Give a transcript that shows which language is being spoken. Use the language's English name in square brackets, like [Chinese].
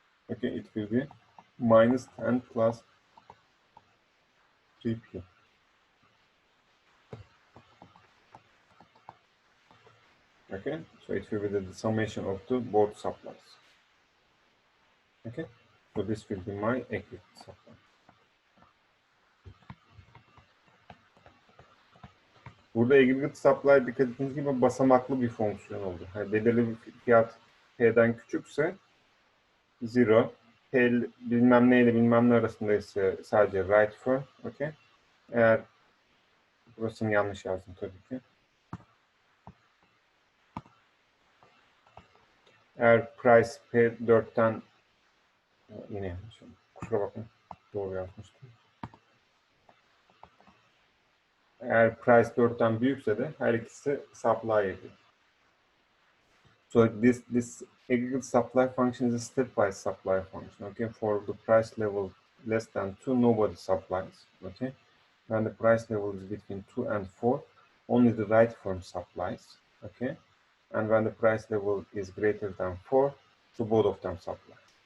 [English] Okay, it will be minus 10 plus 3p. Okay, so it will be the summation of the both supplies. Okay, so this will be my aggregate supply. [Turkish] Burada aggregate supply dikkat ettiğiniz gibi basamaklı bir fonksiyon oldu. Yani belirli bir fiyat P'den küçükse 0, P bilmem ne ile bilmem ne arasında ise sadece [English] right firm. [Turkish] Okay. Eğer burasını yanlış yazdım tabii ki. Eğer price P4'ten yine yanlış. Kusura bakmayın. Doğru yazmıştım. Eğer price 4'ten büyükse de her ikisi supply ediyor. [English] So this aggregate supply function is a stepwise supply function. Okay, for the price level less than 2, nobody supplies. Okay, when the price level is between 2 and 4, only the right firm supplies. Okay, and when the price level is greater than 4, so both of them supply.